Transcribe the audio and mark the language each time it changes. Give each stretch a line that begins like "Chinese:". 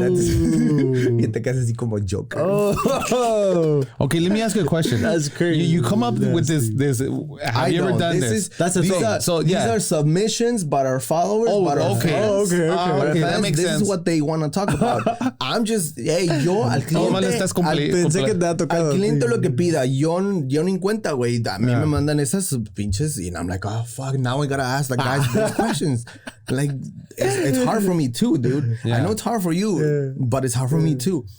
Spanish: Y te quedas así como Joker.
English: Oh. Okay, let me ask you a question. That's crazy. You come up with this. Have you ever done this? These are submissions by our followers. Okay. Okay, that makes this sense. is what they want to talk about. I'm just, hey,
Spanish: yo al cliente. Pensé que te ha tocado. Al cliente lo que pida, yo ni en cuenta, güey. A mí me mandan esas pinches y
English: I'm like, oh fuck, now I gotta ask the guys these questions. Like, it's hard for me too, dude. Yeah. I know it's hard for you, but it's hard for me too.